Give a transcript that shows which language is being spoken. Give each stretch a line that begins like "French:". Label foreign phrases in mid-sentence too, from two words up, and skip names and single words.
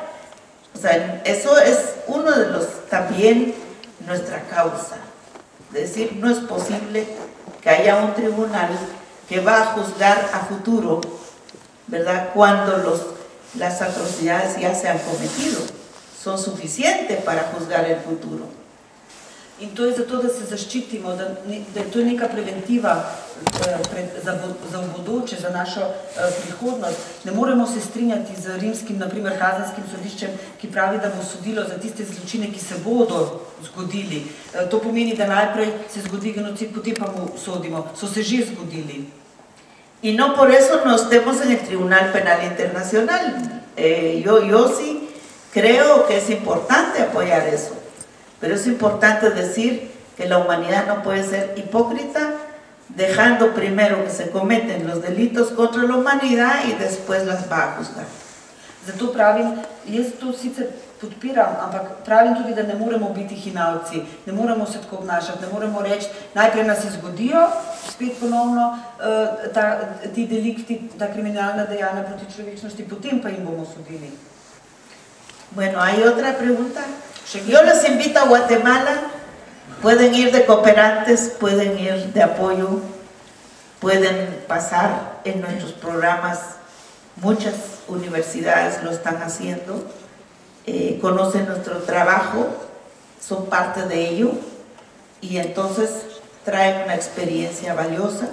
Spanish: O sea, eso es uno de los, también nuestra causa. Es decir, no es posible que haya un tribunal que va a juzgar a futuro, ¿verdad?, cuando las atrocidades ya se han cometido. Son suficientes para juzgar el futuro.
Slovenian: In to je zato, da se zaščitimo, da je to neka preventiva za bodoče, za našo prihodnost. Ne moremo se strinjati z rimskim, naprimer, kazenskim sodiščem, ki pravi, da bo sodilo za tiste zločine, ki se bodo zgodili. To pomeni, da najprej se zgodi genocid, potem pa mu sodimo. So se že zgodili.
Spanish: Y no por eso no estemos en el Tribunal Penal Internacional. Yo sí creo que es importante apoyar eso. Pero es importante decir que la humanidad no puede ser hipócrita, dejando primero que se cometen los delitos contra la humanidad y después las va a juzgar.
Slovenian: Zato pravim, jaz to sicer podpiram, ampak pravim tudi, da ne moremo biti hinavci, ne moremo se tako obnašati, ne moremo reči, najprej nas se zgodijo, spet ponovno ti delikti, ta kriminalna dejanja proti človečnosti, potem pa jim bomo sodili.
Spanish: Bueno, ¿hay otra pregunta? Yo les invito a Guatemala, pueden ir de cooperantes, pueden ir de apoyo, pueden pasar en nuestros programas, muchas universidades lo están haciendo, conocen nuestro trabajo, son parte de ello y entonces traen una experiencia valiosa.